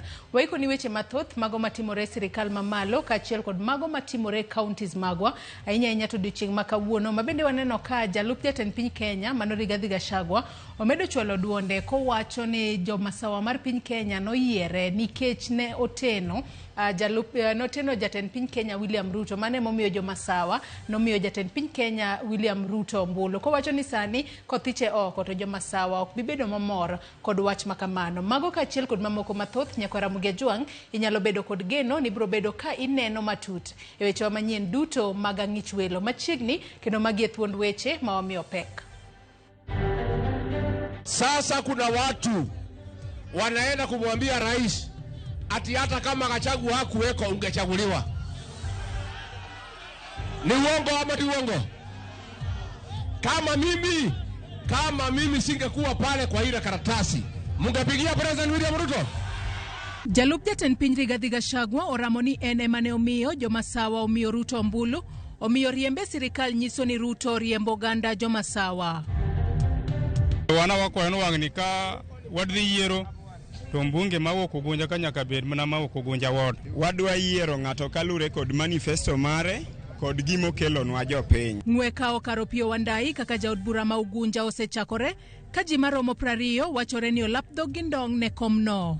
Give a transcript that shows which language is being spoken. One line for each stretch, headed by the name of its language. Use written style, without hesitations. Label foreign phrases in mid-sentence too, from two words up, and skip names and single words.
Luo (Kenya and Tanzania): Waiko ni weche mathoth mago matimore sirikal mamalo kaachiel kod mago matimore counties magwa ahinya to dichieng' makawuono mabende waneno ka jalup jatend piny Kenya Mano Rigathi Gachagua omedo chwalo duonde kowacho ni jomasawa mar piny Kenya noyiere nikech ne oteno noteno jatend piny Kenya William Ruto mane momiyo jomasawa nomiyo jatend piny Kenya William Ruto ombulu kowacho ni sani kothiche oko to jomasawa ok bibedo mamor kod wach makamano. Mago kaachiel kod mamoko mathoth Nyakwara Mugejuang inyalo bedo kod geno ni biro bedo ka ineno matut e weche manyien duto mag ang'ich welo machiegni kendo magie thuond weche ma wamiyo pek.
Swahili: Sasa kuna watu wanaenda kumwambia rais ati hata kama Gachagua hakuweko ungechaguliwa. Ni uongo ama ni uongo? Kama mimi singekuwa pale kwa ile karatasi, mungepigia President William Ruto?
Luo (Kenya and Tanzania): Jalup jatend piny Rigathi Gachagua oramo ni en ema ne omiyo jomasawa omiyo Ruto ombulu, omiyo riembe sirikal nyiso ni Ruto riembo ganda jomasawa. Wana wako eno wang'nika wadhi yiero to mbunge mawuok Ugunja ka nyaka bed mana mawuok Ugunja ward. Wadwa yiero ng'ato kalure kod manifesto mare kod gimo kelonwa jopiny. Ng'weka okaro Pio Wandai kaka jaod bura ma Ugunja osechakore ka ji maromo 20 wachore ni olap dhog gi ndong' ne komno.